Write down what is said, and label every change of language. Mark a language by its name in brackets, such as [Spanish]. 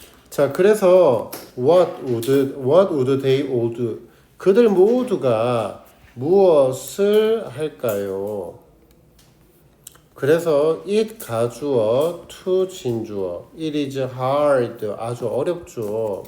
[Korean] 자, 그래서 [English] what would they all do? [Korean] 그들 모두가 무엇을 할까요? 그래서 it 가주어, to 진주어. [English] It is hard, [Korean] 아주 어렵죠.